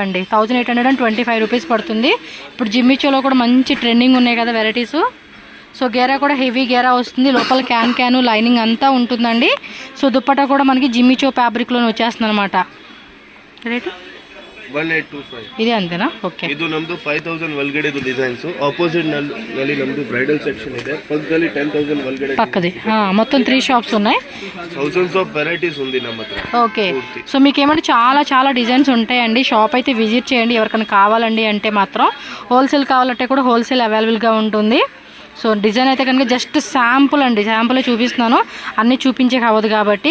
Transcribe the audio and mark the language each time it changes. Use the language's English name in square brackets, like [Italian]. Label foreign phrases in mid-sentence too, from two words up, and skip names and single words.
[Telugu] అండి. 1825 రూపీస్ పడుతుంది. ఇప్పుడు జిమ్మిచూలో కూడా మంచి ట్రెండింగ్ ఉన్నాయి కదా వెరైటీస్. సో గేరా కూడా హెవీ గేరా వస్తుంది, లోపల క్యాన్ లైనింగ్ అంతా ఉంటుందండి. సో దుప్పట్టా కూడా మనకి జిమ్మిచూ ఫ్యాబ్రిక్లోనే వచ్చేస్తుంది అనమాట. రేటు 1825 ఇది అంతేనా? ఓకే, [Kannada] ಇದು ನಮ್ದು 5000 ಒಳಗಡೆ ಡಿಸೈನ್ಸ್. ಆಪೋಸಿಟ್ ನಲ್ಲಿ ನಮ್ದು ಬ್ರೈಡಲ್ ಸೆಕ್ಷನ್ ಇದೆ. ಪಕ್ಕದಲ್ಲಿ 10000 ಒಳಗಡೆ [Telugu] పక్కది మొత్తం 3 షాప్స్ ఉన్నాయి. [English] thousands of varieties [Telugu] ఉంది ನಮ್ಮ హత్ర. ఓకే, సో మీకు ఏమంటే చాలా డిజైన్స్ ఉంటాయండి. షాప్ అయితే విజిట్ చేయండి. ఎవరికైనా కావాలండి అంటే మాత్రం, హోల్సేల్ కావాలంటే కూడా హోల్సేల్ అవైలబుల్గా ఉంటుంది. సో డిజైన్ అయితే కనుక [English] just sample [Telugu] అండి, శాంపుల్ చూపిస్తున్నాను, అన్నీ చూపించే కావద్దు కాబట్టి.